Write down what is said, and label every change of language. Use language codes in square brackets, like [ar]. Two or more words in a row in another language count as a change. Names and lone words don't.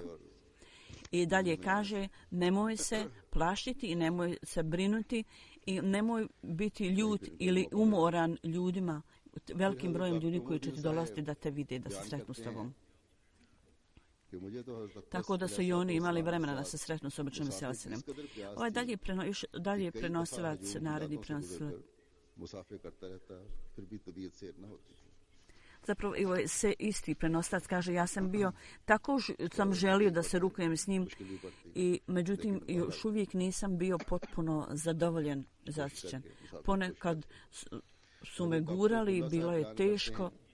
[bs] I dalje kaže, nemoj se plašiti i nemoj se brinuti i nemoj biti ljut ili umoran ljudima, velikim brojem ljudi koji će ti dolaziti da te vide, da se sretnu s tobom. Tako da su i oni imali vremena da se sretnu s obećanim Mesijom. Ovaj dalje prenosilac, naredni prenosilac [ur] مسافر کرتا رہتا، پھر بھی طبیعت سیر نہ ہوتی تھی. [bs] Zapravo, se isti prenoslac kaže, ja sam bio, tako sam želio da se rukujem s njim i međutim još uvijek nisam bio potpuno zadovoljen, zaštićen. Ponekad su me gurali, bilo je teško.